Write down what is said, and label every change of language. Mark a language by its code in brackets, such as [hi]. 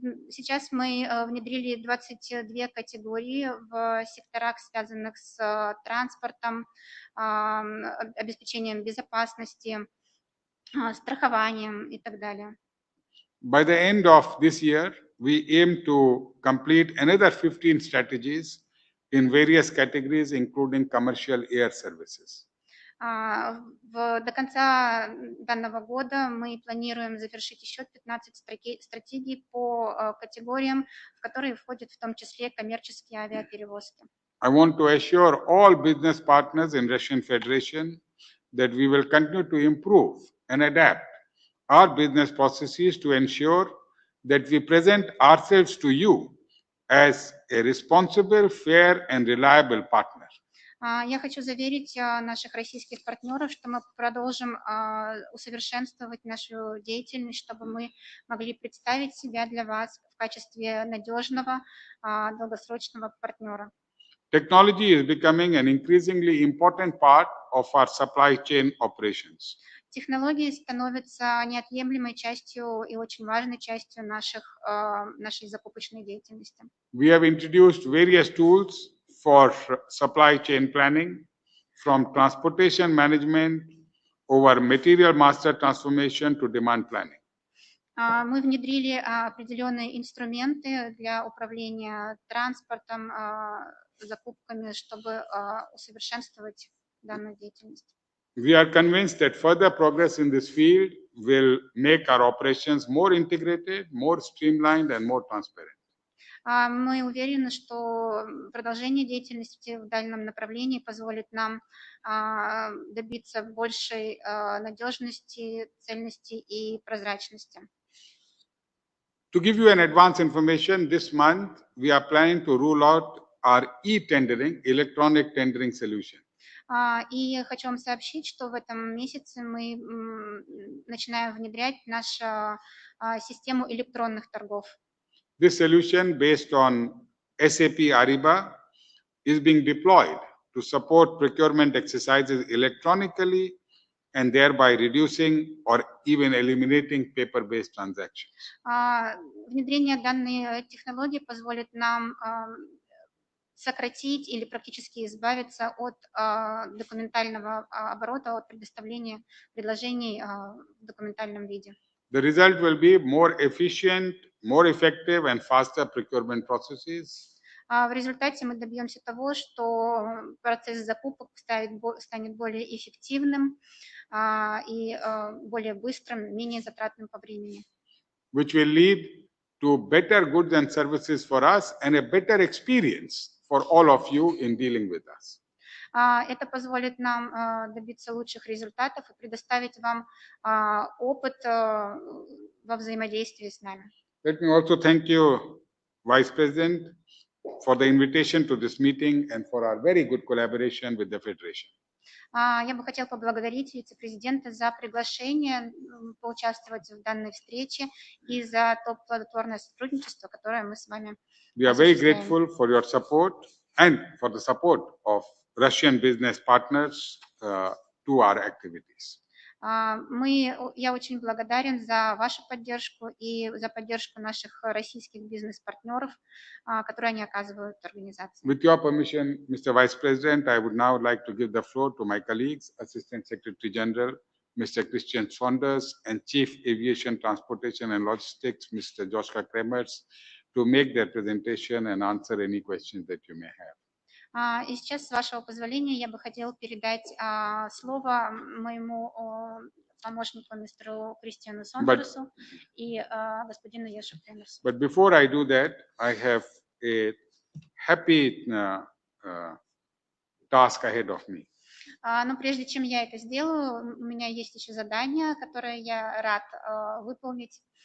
[ru] Сейчас мы внедрили 22 категории в секторах, связанных с транспортом, обеспечением безопасности, страхованием и так далее. [en] By the end of this year, we aim to complete another 15 strategies in various categories, including commercial air services. [ru] До конца данного года мы планируем завершить еще 15 стратегий по категориям, в которые входят в том числе коммерческие авиаперевозки. [en] I want to assure all business partners in Russian Federation that we will continue to improve and adapt our business processes to ensure that we present ourselves to you as a responsible, fair, and reliable partner. [ru] Я хочу заверить наших российских партнеров, что мы продолжим усовершенствовать нашу деятельность, чтобы мы могли представить себя для вас в качестве надежного, долгосрочного партнера. [en] Technology is becoming an increasingly important part of our supply chain operations. [ru] Технологии становятся неотъемлемой частью и очень важной частью нашей закупочной деятельности. [en] We have introduced various tools for supply chain planning, from transportation management over material master transformation to demand planning. [ru] Мы внедрили определенные инструменты для управления транспортом, закупками, чтобы усовершенствовать данную деятельность. [en] We are convinced that further progress in this field will make our operations more integrated, more streamlined, and more transparent. [ru] Мы уверены, что продолжение деятельности в данном направлении позволит нам добиться большей надежности, цельности и прозрачности. [en] To give you an advance information, this month we are planning to roll out our e-tendering, electronic tendering solution. [ru] И хочу вам сообщить, что в этом месяце мы начинаем внедрять нашу систему электронных торгов. [en] This solution based on SAP Ariba is being deployed to support procurement exercises electronically and thereby reducing or even eliminating paper-based transactions. [ru] Внедрение данной технологии позволит нам сократить или практически избавиться от документального оборота, от предоставления предложений в документальном виде. [en] The result will be more efficient, more effective and faster procurement processes. [ru] В результате мы добьемся того, что процесс закупок станет более эффективным и более быстрым, менее затратным по времени. [en] Which will lead to better goods and services for us and a better experience for all of you in dealing with us. [ru] Это позволит нам добиться лучших результатов и предоставить вам опыт во взаимодействии с нами. [en] Let me also thank you, Vice President, for the invitation to this meeting and for our very good collaboration with the Federation. [ru] Я бы хотела поблагодарить вице-президента за приглашение поучаствовать в данной встрече и за то плодотворное сотрудничество, которое мы с вами [en] We are very grateful for your support and for the support of Russian business partners to our activities. [ru] Я очень благодарен за вашу поддержку и за поддержку наших российских бизнес-партнеров, которые они оказывают организации. [en] With your permission, Mr. Vice President, I would now like to give the floor to my colleagues, Assistant Secretary General, Mr. Christian Saunders, and Chief Aviation Transportation and Logistics, Mr. Joshua Kremers, to make their presentation and answer any questions that you may have. [ru] И сейчас, с вашего позволения, я бы хотела передать слово моему помощнику, мистеру Кристиану Сондерсу и господину Йошу Кремерсу. [en] But before I do that, I have a happy task ahead of me. [ru] Но прежде чем я это сделаю, у меня есть еще задание, которое я рад выполнить.